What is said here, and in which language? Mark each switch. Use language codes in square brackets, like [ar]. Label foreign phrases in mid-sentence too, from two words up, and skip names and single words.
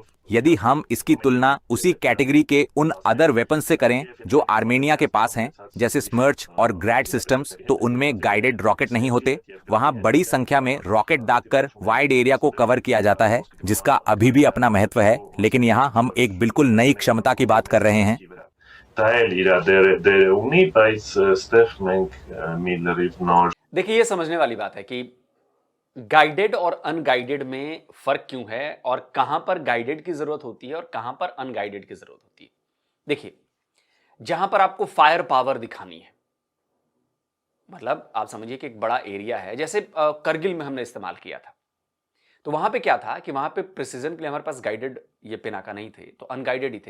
[hi] यदि हम इसकी तुलना उसी कैटेगरी के उन [en] other weapon [hi] से करें जो आर्मेनिया के पास हैं, जैसे स्मर्च और ग्रैड सिस्टम्स, तो उनमें [en] guided rocket [hi] नहीं होते। वहां बड़ी संख्या में रॉकेट दागकर [en] wide area [hi] को कवर किया जाता है, जिसका अभी भी अपना महत्व है, लेकिन यहाँ हम एक बिल्कुल नई क्षमता की बात कर रहे हैं। [hy] դա էլ իր դերը ունի, բայց ստեղ մենք մի լրիվ նոր [hi] देखिए, ये समझने वाली बात है कि गाइडेड और अनगाइडेड में फर्क क्यों है और कहां पर गाइडेड की जरूरत होती है और कहां पर अनगाइडेड की जरूरत होती है। देखिए, जहां पर आपको [en] fire power [hi] दिखानी है, मतलब आप समझिए कि एक बड़ा एरिया है, जैसे करगिल में हमने इस्तेमाल किया था, तो वहां पे क्या था कि वहां पे प्रिसीजन के लिए हमारे पास गाइडेड ये पिनाका नहीं थे, तो अनगाइडेड ही थे।